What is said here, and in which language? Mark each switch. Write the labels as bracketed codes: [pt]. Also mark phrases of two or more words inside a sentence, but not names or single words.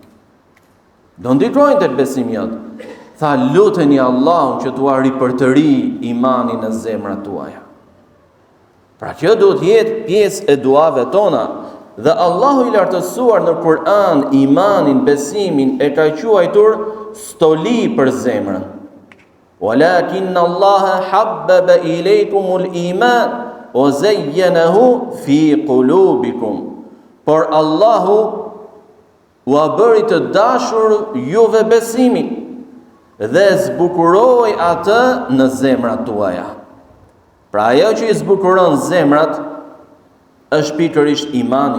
[sq] Do ndikojnë të besimi jot. Tha, luteni Allahun që t'ua ripërtëri imanin në zemrat tuaja. Pra kjo duhet jetë pjesë e duave tona. Dhe Allahu i lartësuar në Kur'an imanin, besimin e ka quajtur stoli për zemrën. [ar] ولكن الله حبب إليكم الإيمان وزينه في قلوبكم. [sq] Por Allahu u bëri të dashur juve besimin dhe zbukuroi atë në zemrat tuaja. Pra ajo që i zbukuron zemrat është pikërisht imani.